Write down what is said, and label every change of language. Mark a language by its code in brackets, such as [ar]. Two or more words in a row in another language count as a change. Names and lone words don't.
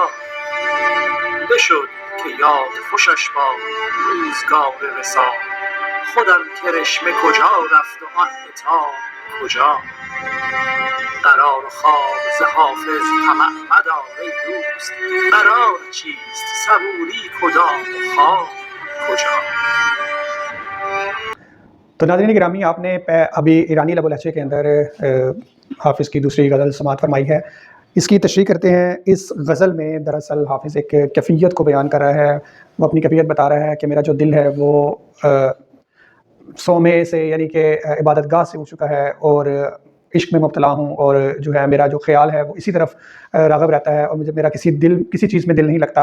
[fa] بشد که یاد خوشش با روزگار وصال، خودم کرشمه کجا رفت و آن عتاب کجا. قرار و خواب ز حافظ طمع مدار ای دوست، قرار چیست صبوری کدام و خواب کجا. [ur] تو ناظرین گرامی، آپ نے ابھی ایرانی لب و لہجے کے اندر حافظ کی دوسری غزل سماعت فرمائی ہے. اس کی تشریح کرتے ہیں. اس غزل میں دراصل حافظ ایک کیفیت کو بیان کر رہا ہے. وہ اپنی کیفیت بتا رہا ہے کہ میرا جو دل ہے وہ صومعے سے یعنی کہ عبادت گاہ سے اٹھ چکا ہے اور عشق میں مبتلا ہوں، اور جو ہے میرا جو خیال ہے وہ اسی طرف راغب رہتا ہے اور مجھے میرا کسی چیز میں دل نہیں لگتا.